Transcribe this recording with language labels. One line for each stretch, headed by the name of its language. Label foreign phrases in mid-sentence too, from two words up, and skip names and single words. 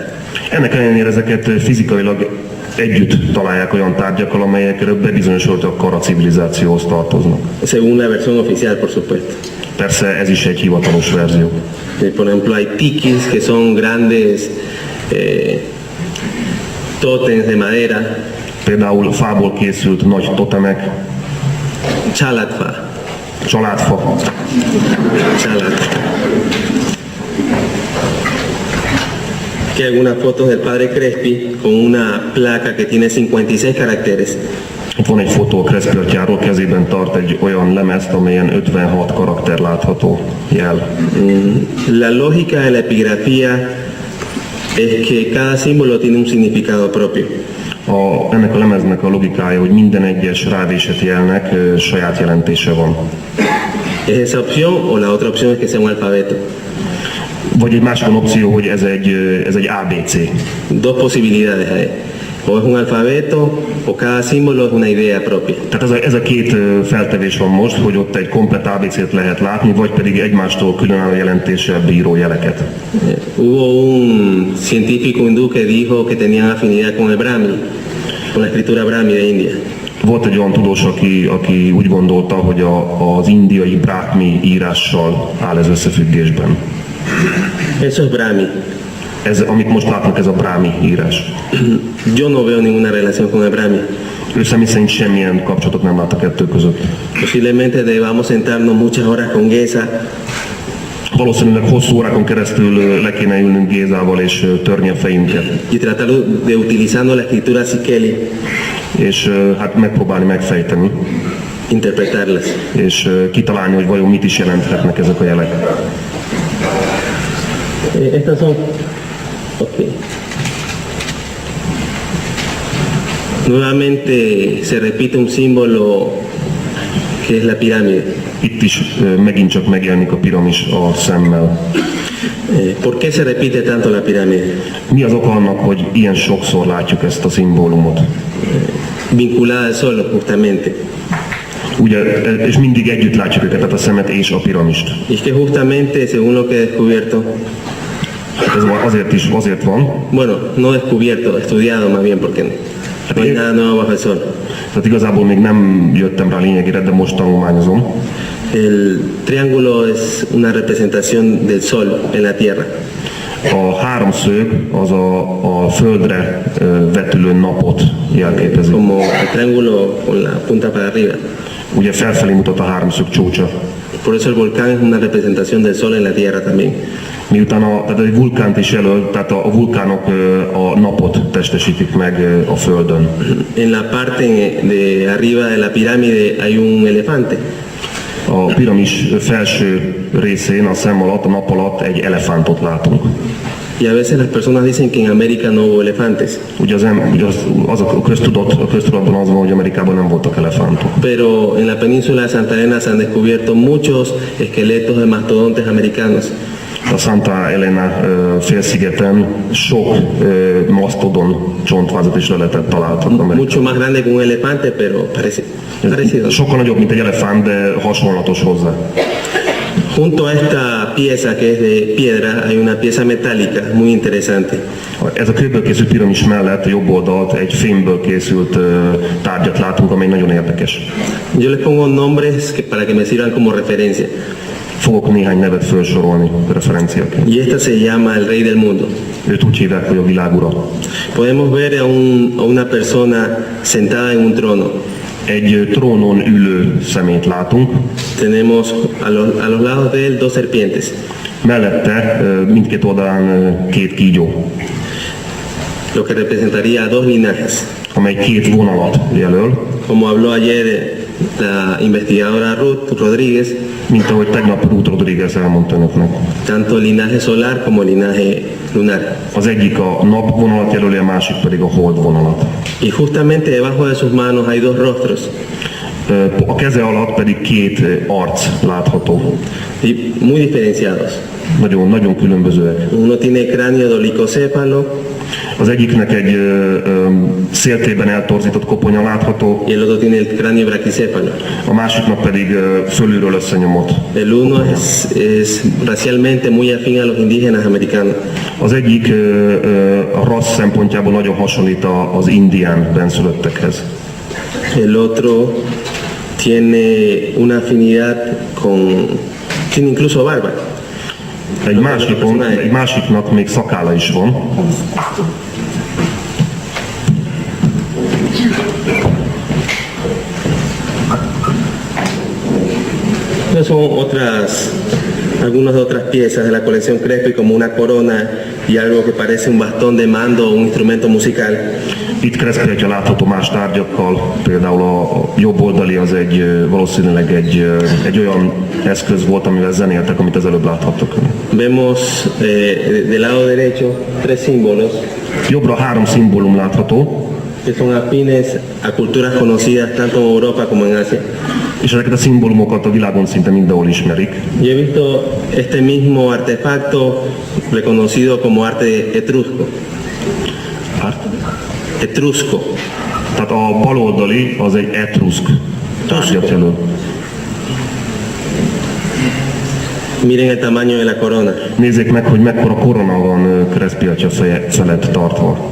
Hungarian: Ennek ellenére ezeket fizikailag együtt találják olyan tárgyakkal, amelyekről bebizonyosolt a Kara civilizációhoz tartoznak.
Spanish: Según la versión oficial, por supuesto.
Hungarian: Persze ez is egy hivatalos verzió.
Spanish: Por ejemplo, hay tikis, que son grandes tótems de madera,
Hungarian: Például fából készült nagy totemek, chalatfa, családfa. chalatfa.
Spanish: Que algunas fotos del padre Crespi con una placa que tiene 56 caracteres.
Hungarian: Itt van egy fotó a Crespi atyáról, kezében tart egy olyan lemezt, amelyen 56 karakter látható jel.
Spanish: La lógica de la epigrafía es que cada símbolo tiene un significado propio.
Hungarian: Ennek a lemeznek a logikája, hogy minden egyes rávésett jelnek saját jelentése van.
Spanish: ¿Es esa opción o la otra opción es que sea un alfabeto?
Hungarian: Vagy egy másik opció, hogy ez egy ABC.
Spanish: Dos posibilidades hay. O es un alfabeto o cada símbolo es una idea propia.
Hungarian: Tehát ez a két feltevés van most, hogy ott egy komplett ABC-t lehet látni, vagy pedig egymástól különálló jelentéssel bíró jeleket.
Spanish: Hubo un científico hindú que dijo que tenían afinidad con el Brahmi, con la escritura Brahmi de India.
Hungarian: Volt egy olyan tudós, aki úgy gondolta, hogy az indiai bráhmi írással áll ez összefüggésben.
Spanish: Eso es Brahmi.
Hungarian: Ez, amit most látnak, ez a bráhmi írás.
Spanish: Yo no veo ninguna relación con el Brahmi.
Hungarian: Ő személy szerint semmilyen kapcsolatot nem lát a kettő között.
Spanish: Posiblemente debamos sentarnos muchas horas con Geza
Hungarian: Valószínűleg hosszú órákon keresztül le kéne ülnünk Gézával és törni a fejünket.
Spanish: y tratar de utilizando la escritura Sikeli,
Hungarian: És hát megpróbálni megfejteni,
Spanish: interpretarlas.
Hungarian: és kitalálni, hogy vajon mit is jelenthetnek ezek a jelek.
Spanish: Estas son. Ok. Nuevamente se repite un símbolo que es la pirámide.
Hungarian: Itt is megint csak megjelenik a piramis a szemmel.
Spanish: ¿Por qué se repite tanto la pirámide?
Hungarian: Mi az oka annak, hogy ilyen sokszor látjuk ezt a szimbólumot?
Spanish: Vinculada al sol, justamente.
Hungarian: Ugye, és mindig együtt látjuk őket, tehát a szemet és a piramist.
Spanish: Y es que justamente, según lo que he descubierto,
Hungarian: Ez azért van,
Spanish: bueno, no descubierto, estudiado más bien, porque no hay nada nuevo bajo el sol.
Hungarian: tehát igazából még nem jöttem rá lényegére, de most tanulmányozom.
Spanish: El triángulo es una representación del sol en la tierra.
Hungarian: A háromszög az a földre vetülő napot jelképezi.
Spanish: Como el triángulo con la punta para arriba.
Hungarian: Ugye felfelé mutat a háromszög csúcsa.
Spanish: Por eso el volcán es una representación del sol en la tierra también.
Hungarian: Miután tehát egy vulkánt is jelöl, tehát a vulkánok a napot testesítik meg a Földön.
Spanish: En la parte de arriba de la pirámide hay un elefante.
Hungarian: A piramis felső részén, a szem alatt, a nap alatt egy elefántot látunk.
Spanish: Y a veces las personas dicen que en América no hubo elefantes.
Hungarian: Ugye az a köztudatban az van, hogy Amerikában nem voltak elefántok.
Spanish: Pero en la península de Santa Elena se han descubierto muchos esqueletos de mastodontes americanos.
Hungarian: A Santa Elena félszigeten sok masztodon csontvázat is le lehetett találtak.
Spanish: Mucho más grande que un elefante, pero parecido.
Hungarian: Sokkal nagyobb, mint egy elefánt, de hasonlatos hozzá.
Spanish: Junto a esta pieza que es de piedra hay una pieza metálica muy interesante.
Hungarian: Ez a kőből készült piramis mellett a jobb oldalt egy fémből készült tárgyat látunk, amely nagyon érdekes.
Spanish: Yo les pongo nombres para que me sirvan como referencia.
Hungarian: Fogok néhány nevet felsorolni referenciaként.
Spanish: Y esta se llama el rey del mundo.
Hungarian: Őt úgy hívják, hogy a világura.
Spanish: Podemos ver a una persona sentada en un trono.
Hungarian: Egy trónon ülő szemét látunk.
Spanish: Tenemos a los lados de él dos serpientes.
Hungarian: Mellette mindkét oldalán két kígyó,
Spanish: lo que representaría dos linajes.
Hungarian: amely két vonalat jelöl,
Spanish: Como habló ayer la investigadora Ruth Rodríguez,
Hungarian: mint ahogy tegnap Ruth Rodríguez elmondta önöknek.
Spanish: tanto el linaje solar como el linaje lunar.
Hungarian: Az egyik a nap vonalat jelöli, a másik pedig a hold vonalat.
Spanish: Y justamente debajo de sus manos hay dos rostros,
Hungarian: A keze alatt pedig két arc látható.
Spanish: y muy diferenciados.
Hungarian: Nagyon különbözőek.
Spanish: Uno tiene cráneo dolicocéfalo
Hungarian: Az egyiknek egy széltében eltorzított koponya látható,
Spanish: y el otro tiene el cráneo braquicéfalo.
Hungarian: a másiknak pedig fölülről összenyomott.
Spanish: El uno es racialmente muy afín a los indígenas americanos.
Hungarian: Az egyik a rassz szempontjából nagyon hasonlít az indián benszülöttekhez.
Spanish: El otro tiene una afinidad tiene incluso barba.
Hungarian: Egy másiknak még szakálla is van.
Spanish: Estas son algunas otras piezas de la colección Crespi, como una corona y algo que parece un bastón de mando o un instrumento musical.
Hungarian: Itt Crespi atya látható más tárgyakkal, például a jobb oldali az valószínűleg egy olyan eszköz volt, amivel zenéltek, amit az előbb láthattok.
Spanish: Vemos del lado derecho tres símbolos
Hungarian: Jobbra 3 szimbólum látható,
Spanish: que son afines a culturas conocidas tanto en Europa como en Asia.
Hungarian: és ezeket a szimbólumokat a világon szinte mindenhol ismerik.
Spanish: Yo he visto este mismo artefacto reconocido como arte etrusco. Etrusco.
Hungarian: Tehát a baloldali az egy etruszk tárgyat jelöl.
Spanish: Miren el tamaño de la corona.
Hungarian: Nézzék meg, hogy mekkora korona van Crespi atya feje felett tartva.